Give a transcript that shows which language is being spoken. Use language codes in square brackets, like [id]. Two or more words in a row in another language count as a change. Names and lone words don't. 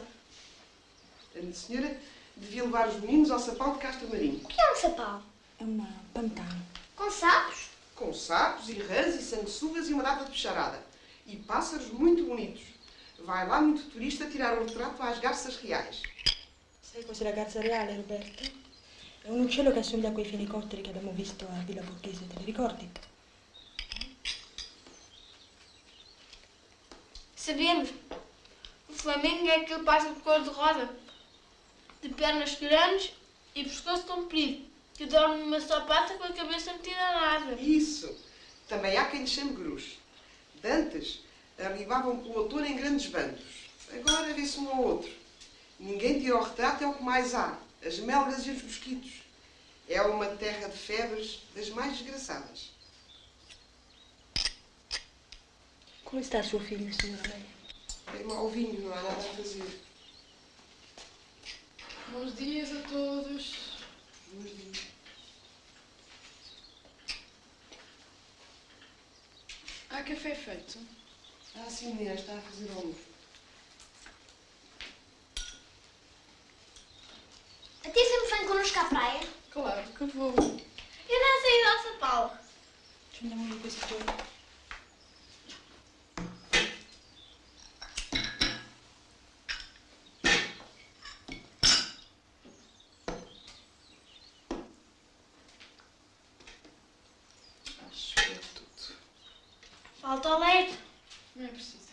[pt] A minha senhora devia levar os meninos ao sapão de Castro Marinho. O que é um sapão? É uma pantano. Com sapos? Com sapos e rãs e sanguessugas e uma data de bicharada. E pássaros muito bonitos. Vai lá muito turista tirar um retrato às garças reais. [it] Sai cos'è la garza reale, Roberto? È un uccello che assomiglia a quei fenicotteri che abbiamo visto a Villa Borghese, te li ricordi? [pt] Sabemos. O Flamengo é aquele pássaro de cor-de-rosa, de pernas grandes e pescoço comprido, que dorme numa só pata com a cabeça metida na asa. Isso. Também há quem lhe chame grus. De antes, arribavam pelo outono em grandes bandos. Agora vê-se um ao outro. Ninguém tira o retrato, é o que mais há. As melgas e os mosquitos. É uma terra de febres das mais desgraçadas. [it] Come sta suo figlio, signora Amélia? [pt] É mau vinho, não há nada a fazer. Bons dias a todos. Bons dias. Há café feito? Ah, sim, menina, está a fazer almoço. A tia sempre vem connosco à praia? Claro que vou. Eu não sei a São Paulo. [it] Ci andiamo in questi giorni. [pt] Acho que é tudo. Falta o leite. Não é preciso.